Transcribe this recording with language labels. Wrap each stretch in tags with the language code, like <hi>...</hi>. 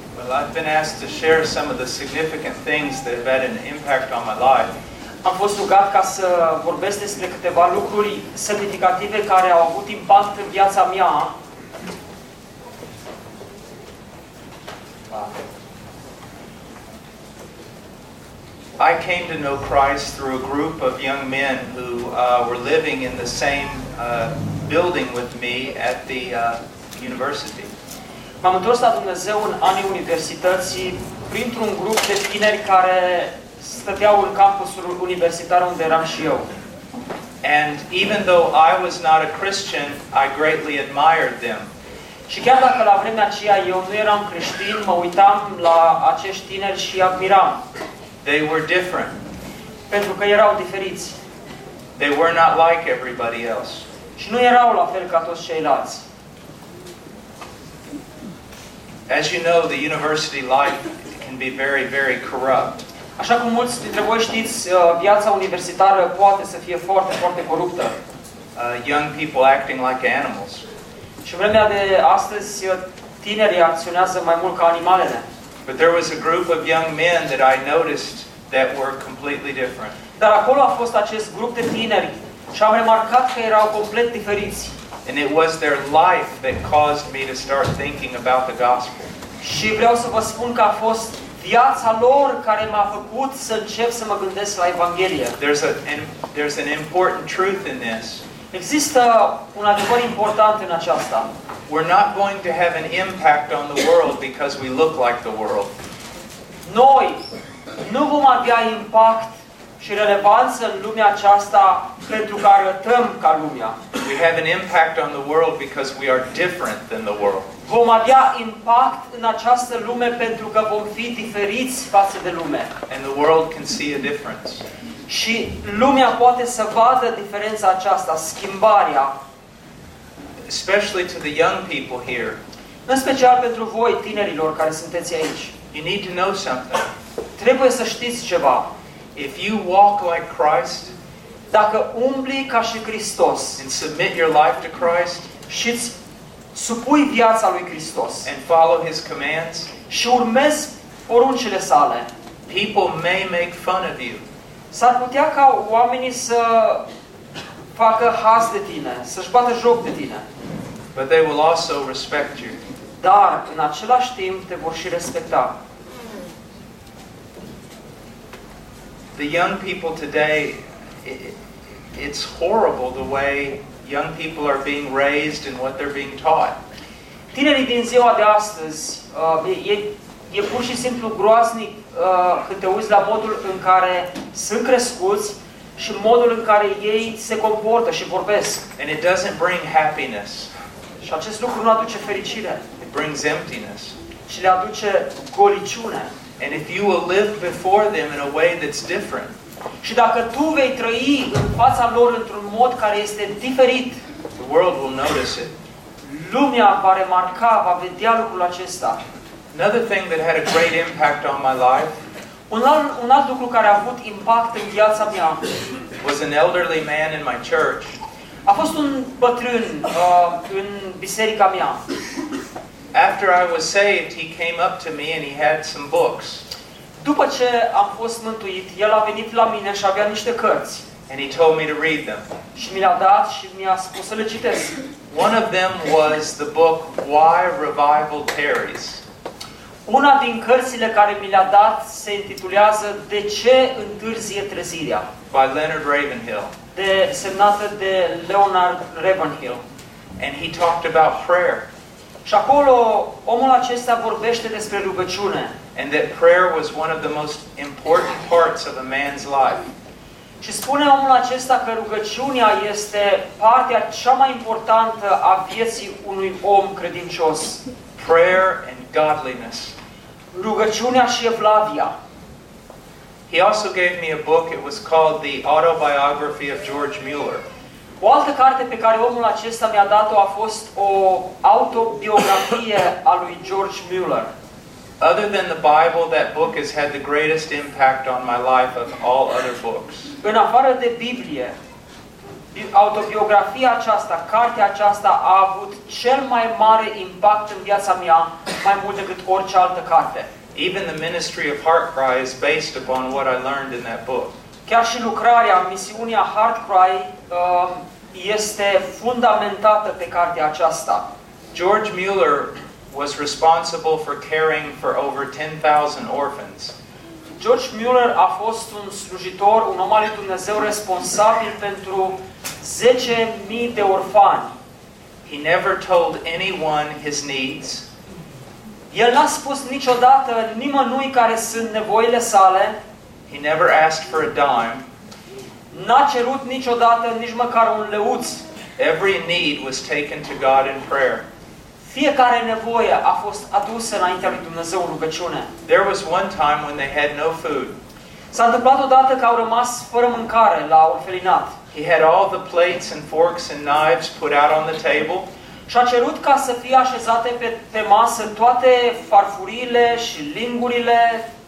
<en>I've been asked to share some of the significant things that have had an impact on my life.</en> <ro>Am fost rugat ca să vorbesc despre câteva lucruri semnificative care au avut impact în viața mea.</ro> <en>I came to know Christ through a group of young men who were living in the same building with me at the university.</en> <ro>M-am întors la Dumnezeu în anii universității printr-un grup de tineri care stăteau în campusul universitar unde eram și eu.</ro> <en>And even though I was not a Christian, I greatly admired them.</en> <ro>Și chiar dacă la vremea aceea eu nu eram creștin, mă uitam la acești tineri și îi admiram.</ro> <en>They were different.</en> <ro>Pentru că erau diferiți.</ro> <en>They were not like everybody else.</en> <ro>Și nu erau la fel ca toți ceilalți.</ro> <en>As you know, the university life can be very, very corrupt.</en> <ro>Așa cum mulți dintre voi știți, viața universitară poate să fie foarte, foarte coruptă.</ro> <en>Young people acting like animals.</en> <ro>Și vremea de astăzi, tinerii acționează mai mult ca animalele.</ro> <en>But there was a group of young men that I noticed that were completely different.</en> <ro>Dar acolo a fost acest grup de tineri și am remarcat că erau complet diferiți.</ro> <en>And it was their life that caused me to start thinking about the gospel.</en> <ro>Și vreau să vă spun că a fost viața lor care m-a făcut să încep să mă gândesc la Evanghelie.</ro> <en>There's an important truth in this.</en> <ro>Există un adevăr important în aceasta.</ro> <en>We're not going to have an impact on the world because we look like the world.</en> <ro>Noi nu vom avea impact și relevanță în lumea aceasta pentru că arătăm ca lumea.</ro> <en>We have an impact on the world because we are different than the world.</en> <ro>Vom avea impact în această lume pentru că vom fi diferiți față de lume.</ro> <en>And the world can see a difference.</en> <ro>Și lumea poate să vadă diferența aceasta, schimbarea.</ro> <en>Especially to the young people here.</en> <ro>În special pentru voi, tinerilor care sunteți aici.</ro> <en>You need to know something.</en> <ro>Trebuie să știți ceva.</ro> <en>If you walk like Christ,</en> <ro>dacă umbli ca și Hristos,</ro> <en>and submit your life to Christ,</en> <ro>și-ți supui viața lui Hristos,</ro> <en>and follow his commands,</en> <ro>și urmezi poruncile sale,</ro> <en>people may make fun of you.</en> <ro>S-ar putea ca oamenii să facă haz de tine, să-și bată joc de tine.</ro> <en>But they will also respect you.</en> <ro>Dar în același timp te vor și respecta.</ro> <en>The young people today, it's horrible the way young people are being raised and what they're being taught.</en> <ro>Tinerii din ziua de astăzi, e pur și simplu groaznic când te uiți la modul în care sunt crescuți și modul în care ei se comportă și vorbesc.</ro> <en>And it doesn't bring happiness.</en> <ro>Și acest lucru nu aduce fericire.</ro> <en>It brings emptiness.</en> <ro>Și le aduce goliciune.</ro> <en>And if you will live before them in a way that's different.</en> <ro>Și dacă tu vei trăi în fața lor într-un mod care este diferit,</ro> <en>the world will notice it.</en> <ro>Lumea va remarca, va vedea lucrul acesta.</ro> <en>Another thing that had a great impact on my life.</en> <ro>Un alt lucru care a avut impact în viața mea.</ro> <en>Was an elderly man in my church.</en> <ro>A fost un bătrân în biserica mea.</ro> <en>After I was saved, he came up to me and he had some books.</en> <ro>După ce am fost mântuit, el a venit la mine și avea niște cărți.</ro> <en>And he told me to read them.</en> <ro>Și mi le-a dat și mi-a spus să le citesc.</ro> <en>One of them was the book Why Revival Tarries.</en> <ro>Una din cărțile care mi le-a dat se intitulează De ce întârzie trezirea?</ro> <en>By Leonard Ravenhill.</en> <ro>Semnată de Leonard Ravenhill.</ro> <en>And he talked about prayer.</en> <ro>Și acolo omul acesta vorbește despre rugăciune.</ro> <en>And that prayer was one of the most important parts of a man's life.</en> <ro>Și spune omul acesta că rugăciunea este partea cea mai importantă a vieții unui om credincios.</ro> <en>Prayer and godliness.</en> <ro>Rugăciunea și evlavia.</ro> <en>He also gave me a book. It was called The Autobiography of George Mueller.</en> <ro>O altă carte pe care omul acesta mi-a dat-o a fost o autobiografie a lui George Mueller.</ro> <en>Other than the Bible, that book has had the greatest impact on my life of all other books.</en> <ro>În afară de Biblie, autobiografia aceasta, cartea aceasta a avut cel mai mare impact în viața mea, mai mult decât orice altă carte.</ro> <en>Even the ministry of Heartcry is based upon what I learned in that book.</en> <ro>Chiar și lucrarea, misiunea Heartcry este fundamentată pe cartea aceasta.</ro> <en>George Mueller was responsible for caring for over 10,000 orphans.</en> <ro>George Mueller a fost un slujitor, un om al lui Dumnezeu responsabil pentru 10,000 de orfani.</ro> <en>He never told anyone his needs.</en> <ro>El n-a spus niciodată nimănui care sunt nevoile sale.</ro> <en>He never asked for a dime.</en> <ro>N-a cerut niciodată nici măcar un leuț.</ro> <en>Every need was taken to God in prayer.</en> <ro>Fiecare nevoie a fost adusă înaintea lui Dumnezeu în rugăciune.</ro> <en>There was one time when they had no food.</en> <ro>S-a întâmplat odată că au rămas fără mâncare la orfelinat.</ro> <en>He had all the plates and forks and knives put out on the table.</en> <ro>Și a cerut ca să fie așezate pe masă toate farfuriile și lingurile.</ro>